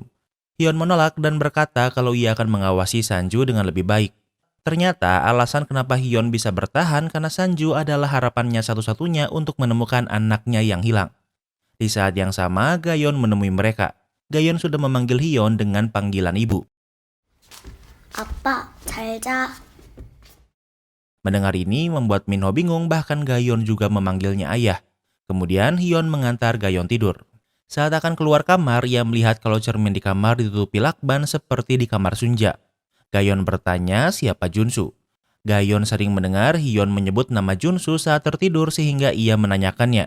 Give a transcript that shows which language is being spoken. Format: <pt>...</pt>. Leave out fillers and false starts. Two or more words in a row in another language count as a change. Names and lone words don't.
<id>Hyun menolak dan berkata kalau ia akan mengawasi Sanju dengan lebih baik. Ternyata alasan kenapa Hyun bisa bertahan karena Sanju adalah harapannya satu-satunya untuk menemukan anaknya yang hilang. Di saat yang sama, Gayon menemui mereka. Gayon sudah memanggil Hyun dengan panggilan ibu.</id> <ko>아빠, 잘 자.</ko> <id>Mendengar ini membuat Minho bingung, bahkan Gayon juga memanggilnya ayah. Kemudian Hyun mengantar Gayon tidur. Saat akan keluar kamar, ia melihat kalau cermin di kamar ditutupi lakban seperti di kamar Sunja. Gayon bertanya siapa Junsu. Gayon sering mendengar Hyun menyebut nama Junsu saat tertidur sehingga ia menanyakannya.</id>